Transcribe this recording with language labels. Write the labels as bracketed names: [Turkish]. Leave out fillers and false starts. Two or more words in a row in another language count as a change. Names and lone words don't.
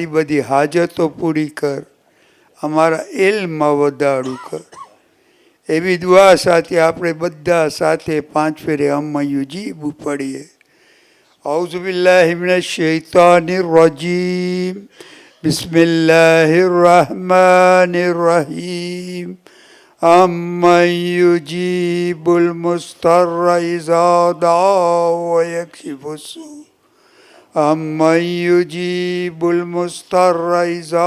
[Gujarati] બધી હાજતો પૂરી કર અમારા ઇલ્મમાં વધારું કર એવી દુઆ સાથે આપણે બધા સાથે 5 ફેરે [Arabic] અમ્મયુજીબુ પડીએ أعوذ بالله من الشيطان الرجيم بسم الله الرحمن الرحيم أمن يجيب المضطر إذا دعا ويكشف السوء أمن يجيب المضطر إذا